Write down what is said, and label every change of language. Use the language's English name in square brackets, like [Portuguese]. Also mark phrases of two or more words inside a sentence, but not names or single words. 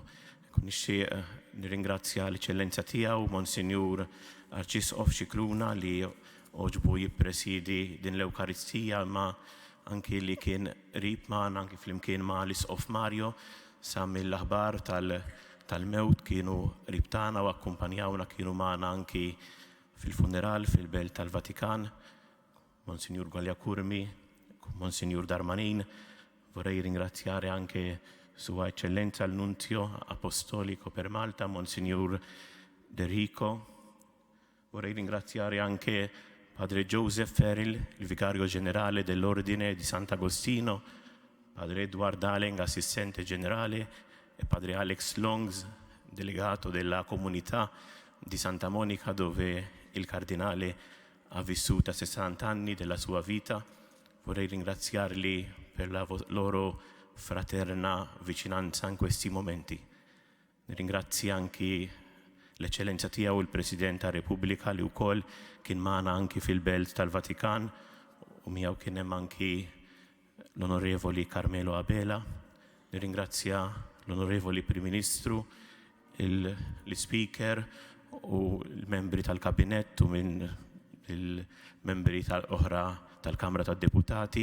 [Maltese] Nixtieq nirringrazzja l-Eċellenza tiegħu Monsinjur Arċisqof Xikluna li oġbu jippresidi din l-Ewkaristija ma anki li kien qrib magħna anki flimkien ma' l-Isqof Mario sa mill-aħbar tal-mewt kienu qrib tagħna u akkumpanjawna kienu magħna anki fil-funeral fil-Belt tal-Vatikan. Monsinjur Golja Kurmi, Monsinjur Darmanin, [Italian] vorrei ringraziare anche Sua Eccellenza il Nunzio Apostolico per Malta, Monsignor De Rico. Vorrei ringraziare anche Padre Joseph Ferril, il Vicario Generale dell'Ordine di Sant'Agostino, Padre Edward Allen, Assistente Generale, e Padre Alex Longs, delegato della comunità di Santa Monica, dove il Cardinale ha vissuto 60 anni della sua vita. Vorrei ringraziarli per la loro fraterna vicinanza in questi momenti. [Maltese] Ringrazio anche l'Eccellenza tiegħu il-President ta' Repubblika li wkoll kien magħna anki fil-Belt tal-Vatikan u miegħu kien hemm anki l-Onorevoli Carmelo Abela. Nirringrazzja l-Onorevoli Prim Ministru, l-Speaker u l-membri tal-Kabinett u minn il-membri tal-oħra tal-Kamra tad-Deputati.